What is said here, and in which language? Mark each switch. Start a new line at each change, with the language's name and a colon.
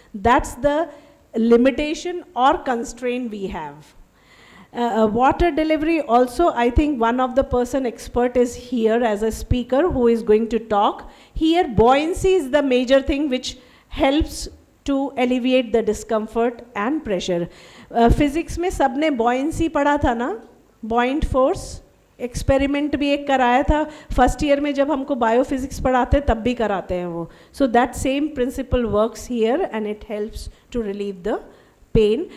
English: That's the limitation or constraint we have. Water delivery also, I think one of the person expert is here as a speaker who is going to talk. Here buoyancy is the major thing which helps to alleviate the discomfort and pressure.
Hindi: Physics में सबने buoyancy पढ़ा था ना, buoyant force, experiment भी एक कराया था first year में जब हमको बायोफिजिक्स पढ़ाते तब भी कराते हैं वो.
English: So that same principle works here and it helps to relieve the pain.